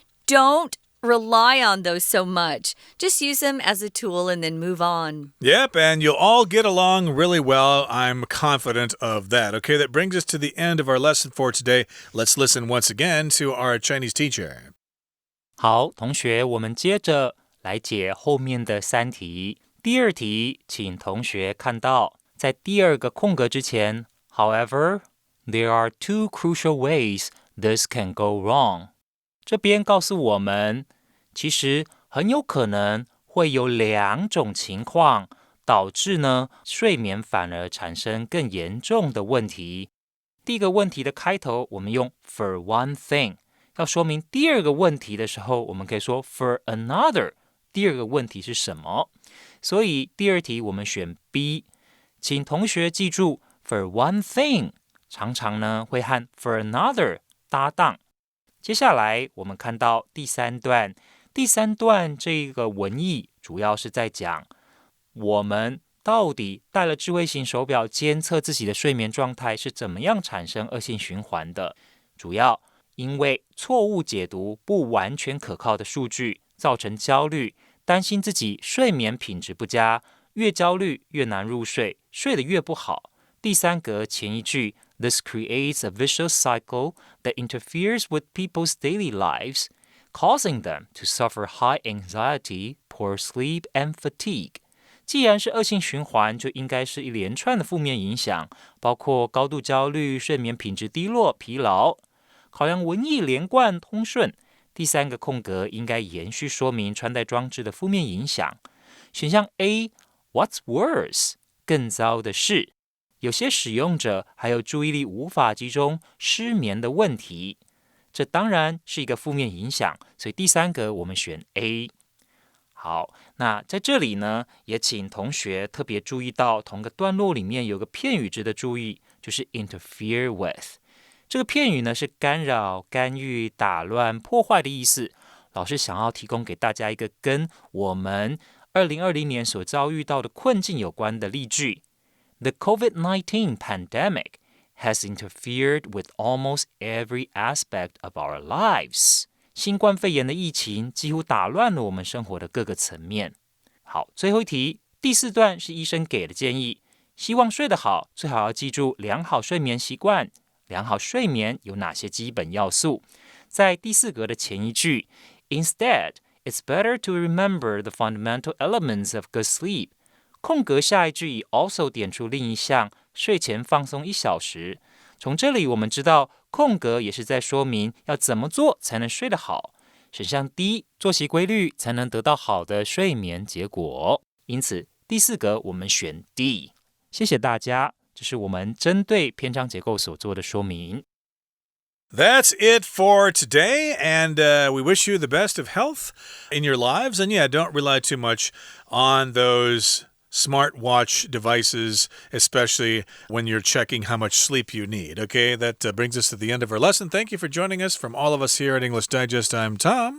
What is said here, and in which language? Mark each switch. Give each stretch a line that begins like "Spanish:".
English: Don't rely on those so much. Just use them as a tool and then move on. Yep, and you'll all get along really well. I'm confident of that. Okay, that brings us to the end of our lesson for today. Let's listen once again to our Chinese teacher.
Chinese: 好，同学，我们接着来解后面的3题。第2题，请同学看到，在第2个空格之前
English: ，However, there are 2 crucial ways this can go wrong.
Chinese: 这边告诉我们，其实很有可能会有2种情况导致呢睡眠反而产生更严重的问题。第一个问题的开头，我们用
English: for one thing，
Chinese: 要说明第2个问题的时候，我们可以说
English: for another。
Chinese: 第2个问题是什么？所以第2题我们选 B， 请同学记住
English: for one thing
Chinese: 常常呢会和
English: for another
Chinese: 搭档。接下来我们看到第3段，第3段这个文意主要是在讲我们到底戴了智慧型手表监测自己的睡眠状态是怎么样产生恶性循环的，主要因为错误解读不完全可靠的数据，造成焦虑，担心自己睡眠品质不佳，越焦虑越难入睡，睡得越不好。第3格前一句
English: This creates a vicious cycle that interferes with people's daily lives, causing them to suffer high anxiety, poor sleep, and fatigue.
Chinese: 既然是恶性循环，就应该是一连串的负面影响，包括高度焦虑、睡眠品质低落、疲劳。考量文意连贯通顺，第3个空格应该延续说明穿戴装置的负面影响。
English: 选项 A, What's worse?
Chinese: 更糟的是。有些使用者还有注意力无法集中、失眠的问题，这当然是一个负面影响，所以第3格我们选 A。好，那在这里呢，也请同学特别注意到同个段落里面有个片语值得注意，就是
English: interfere with。
Chinese: 这个片语呢是干扰、干预、打乱、破坏的意思。老师想要提供给大家一个跟我们2020年所遭遇到的困境有关的例句。
English: The COVID-19 pandemic has interfered with almost every aspect of our lives.
Chinese: 新冠肺炎的疫情几乎打乱了我们生活的各个层面。好，最后一题，第4段是医生给的建议，希望睡得好，最好要记住良好睡眠习惯。良好睡眠有哪些基本要素？在第4格的前一句
English: Instead, it's better to remember the fundamental elements of good sleep.
Chinese: 空格下一句以 also 点出另一项，睡前放松1小时。从这里我们知道，空格也是在说明要怎么做才能睡得好。选项 D， 作息规律才能得到好的睡眠结果。因此，第4格我们选 D。谢谢大家，这是我们针对篇章结构所做的说明。
English: That's it for today, and we wish you the best of health in your lives. And yeah, don't rely too much on those smartwatch devices, especially when you're checking how much sleep you need. Okay, that brings us to the end of our lesson. Thank you for joining us. From all of us here at English Digest, I'm Tom.